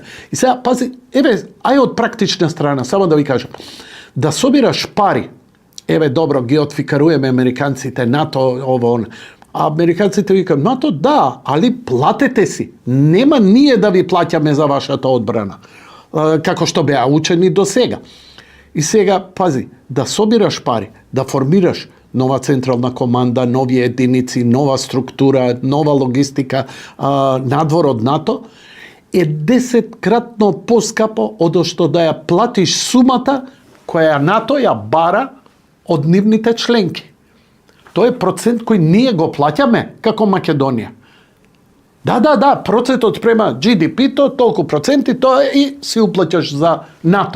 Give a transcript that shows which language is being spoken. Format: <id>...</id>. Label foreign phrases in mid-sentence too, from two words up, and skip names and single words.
<mk>И сега, пази, ај од практична страна, само да ви кажам, да собираш пари, добро, ги отфикаруеме американците, НАТО, ово, а американците викаат, НАТО, да, али платете си, нема ние да ви плаќаме за вашата одбрана, како што беа учени до сега. И сега, пази, да собираш пари, да формираш нова централна команда, нови единици, нова структура, нова логистика, nadвор од НАТО, е 10-кратно поскапо од што да ја платиш сумата која НАТО ја бара од нивните членки. Тоа е процент кој ние го плаќаме како Македонија. Да, процентот према GDP-то, толку проценти, тоа и си уплаќаш за НАТО.</mk>